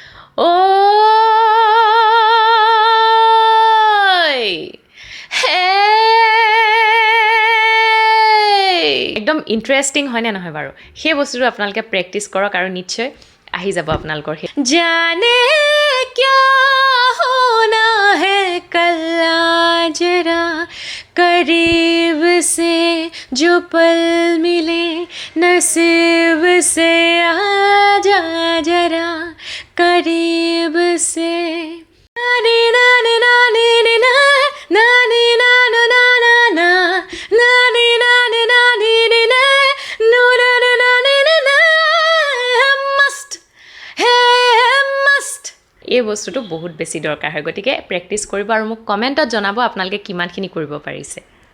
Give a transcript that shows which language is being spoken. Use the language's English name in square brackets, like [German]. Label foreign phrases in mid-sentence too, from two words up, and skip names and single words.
[Assamese] একদম ইণ্টাৰেষ্টিং হয়নে নহয় বাৰু? সেই বস্তুটো আপোনালোকে প্ৰেক্টিছ কৰক আৰু নিশ্চয় আহি যাব আপোনালোকৰ। [Hindi] जाने क्या होना है कल ज़रा करीब से जो पल मिले नसीब से आजा जरा करीब से नानी नानी नानी ना नानी नानो नाना ना नानी नानी नानी ना नो नानी नानी ना मस्ट हे मस्ट। [Assamese] এই বস্তুটো বহুত বেছি দৰকাৰ হয়। গতিকে প্ৰেক্টিছ কৰিব আৰু মোক কমেণ্টত জনাব আপোনালোকে কিমানখিনি কৰিব পাৰিছে।